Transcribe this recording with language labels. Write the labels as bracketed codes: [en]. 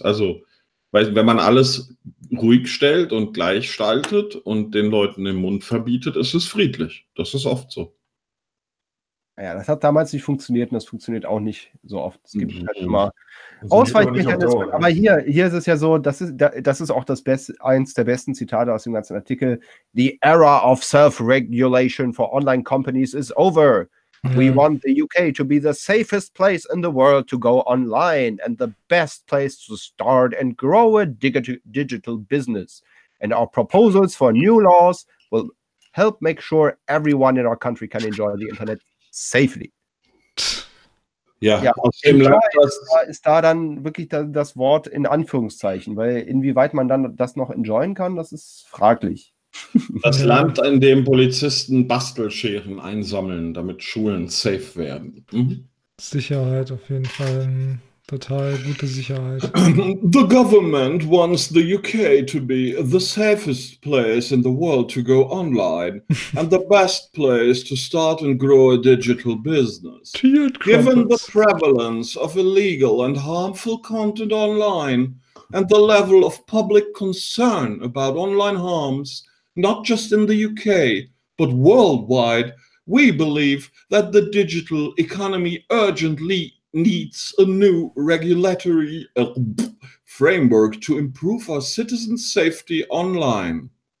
[de] Also, wenn man alles ruhig stellt und gleichschaltet und den Leuten den Mund verbietet, ist es friedlich. Das ist oft so. Naja, das hat damals nicht funktioniert und das funktioniert auch nicht so oft. Es gibt halt immer Ausweichmechanismen. Aber hier ist es ja so, das ist auch eins der besten Zitate aus dem ganzen Artikel. [en] The era of self-regulation for online companies is over. We want the UK to be the safest place in the world to go online and the best place to start and grow a digital business. And our proposals for new laws will help make sure everyone in our country can enjoy the internet safely. [de] Ja, aus dem Land, ist da dann wirklich das Wort in Anführungszeichen, weil inwieweit man dann das noch enjoyen kann, das ist fraglich. Das Land, in dem Polizisten Bastelscheren einsammeln, damit Schulen safe werden. Sicherheit auf jeden Fall. Total gute Sicherheit. [en] The government wants the UK to be the safest place in the world to go online and the best place to start and grow a digital business. Given the prevalence of illegal and harmful content online and the level of public concern about online harms, not just in the UK, but worldwide, we believe that the digital economy urgently needs a new regulatory framework to improve our citizens' safety online.